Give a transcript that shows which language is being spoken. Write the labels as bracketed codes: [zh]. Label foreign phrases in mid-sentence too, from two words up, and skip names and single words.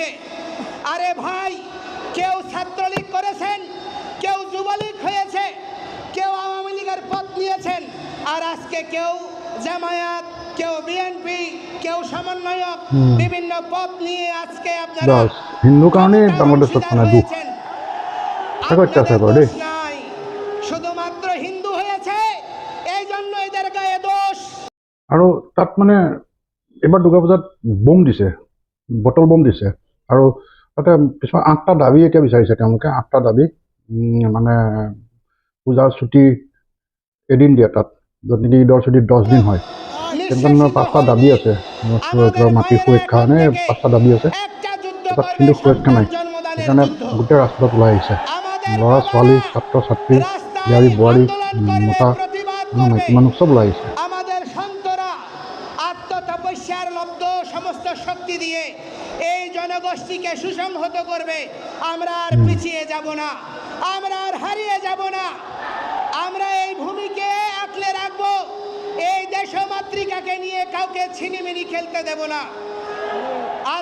[bn] আরে ভাই, কেউ ছাত্রলীগ করেছেন, কেউ যুবলীগ হয়েছে, কেউ আওয়ামী লীগের পদ নিয়েছেন, আর আজকে কেউ জামায়াত, কেউ বিএনপি, কেউ সমন্বয়ক, বিভিন্ন পদ নিয়ে আজকে আপনারা [as] হিন্দু কারণে বাংলাদেশত [bn] শুধুমাত্র হিন্দু হয়েছে এই জন্য এদের গায়ে দোষ। [as] আৰু তাত মানে এবাৰ দুৰ্গা পূজাত বোম দিছে, বটল বোম দিছে। আৰু তাতে কিছুমান 8টা দাবী এতিয়া বিচাৰিছে তেওঁলোকে। 8টা দাবী মানে পূজাৰ ছুটি এদিন দিয়ে, তাত যদি ঈদৰ ছুটি 10 দিন হয়। তেনেকুৱা 5টা দাবী আছে। মাটি সুৰক্ষা নে 5টা দাবী আছে। তাত কিন্তু সুৰক্ষা নাই। সেইকাৰণে গোটেই ৰাজপথত ওলাই আহিছে। ল'ৰা ছোৱালী, ছাত্ৰ ছাত্ৰী, বিহাৰী বোৱাৰী, মতা মাইকী মানুহ সব ওলাই আহিছে। [bn] আমাদের সন্তরা আত্মতপস্যার লব্ধ সমস্ত শক্তি দিয়ে এই জনগোষ্ঠীকে সুসংহত করবে। আমরা আর পিছিয়ে যাব না, আমরা আর হারিয়ে যাব না। আমরা এই ভূমিকে আঁকলে রাখবো। এই দেশমাতৃকাকে নিয়ে কাউকে ছিনিমিনি খেলতে দেব না।